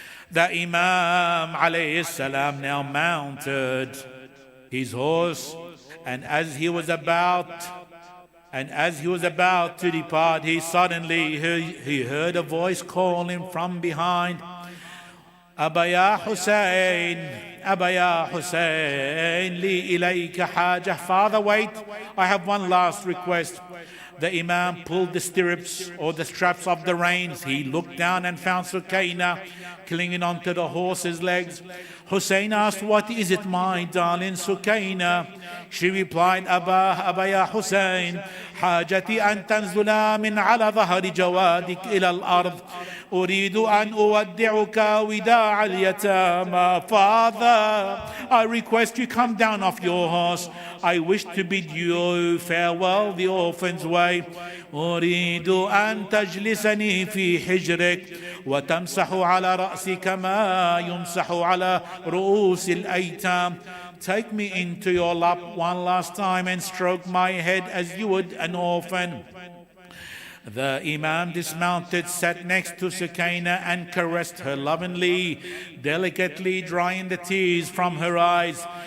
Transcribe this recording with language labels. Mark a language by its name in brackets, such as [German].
[English] The Imam alayhi salam now mounted his horse, and as he was about to depart, he suddenly heard a voice calling from behind, "Aba ya Hussein, Aba ya Hussein, [Arabic] li ilayka haja." [English] "Father, wait, I have one last request." The Imam pulled the stirrups or the straps of the reins. He looked down and found Sukaina clinging onto the horse's legs. Hussein asked, "What is it, my darling Sukaina?" She replied, [Arabic] "Abba ya Hussein, حاجتي أن تنزل من على ظهر جوادك إلى الأرض. أريد أن أودعك وداع اليتامى." [English] "Father, I request you come down off your horse. I wish to bid you farewell the orphan's way. [Arabic] أريد أن تجلسني في حجرك وتمسح على رأسك ما يمسح على رؤوس الأيتام." [English] Take me into your lap one last time and stroke my head as you would an orphan. The Imam dismounted, sat next to Sukaina and caressed her lovingly, delicately drying the tears from her eyes.